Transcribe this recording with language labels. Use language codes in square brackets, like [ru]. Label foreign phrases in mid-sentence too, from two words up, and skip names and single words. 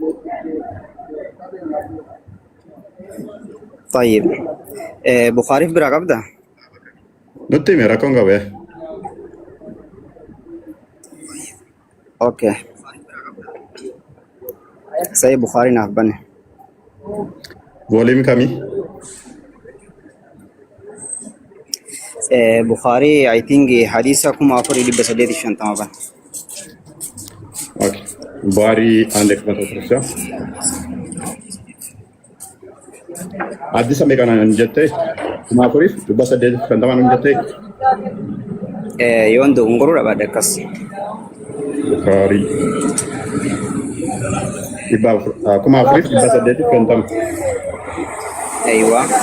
[om] Tayyib. Bukhaariif biraa qabda? Nutti himi rakkoon qabu. Okay. Sahih Bukhari naaf bane. Volume kamii? Bukhari [en] I think [om] hadisa 4,850 ban. Okay. Bukhari ande kata terusya. Hadisa meeqa nan jette? 4,850 nan jette? Yoon dogongoruu dhabaadha akkas. Bukhari. 4,850. Aywa.